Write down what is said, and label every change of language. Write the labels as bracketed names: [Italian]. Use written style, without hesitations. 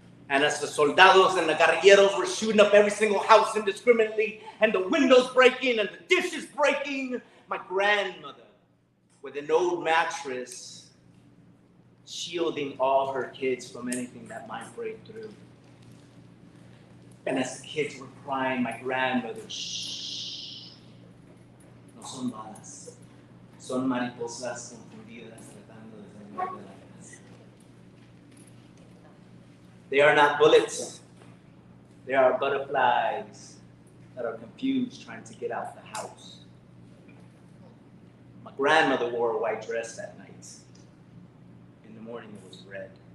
[English] And as the [Spanish] soldados [English] and the guerrilleros were shooting up every single house indiscriminately, and the windows breaking and the dishes breaking, my grandmother, with an old mattress, shielding all her kids from anything that might break through. And as the kids were crying, my grandmother, shh. [Spanish] No son balas, son mariposas confundidas tratando de salir de la casa. [English] They are not bullets. They are butterflies that are confused trying to get out the house. My grandmother wore a white dress that night. In the morning, it was red.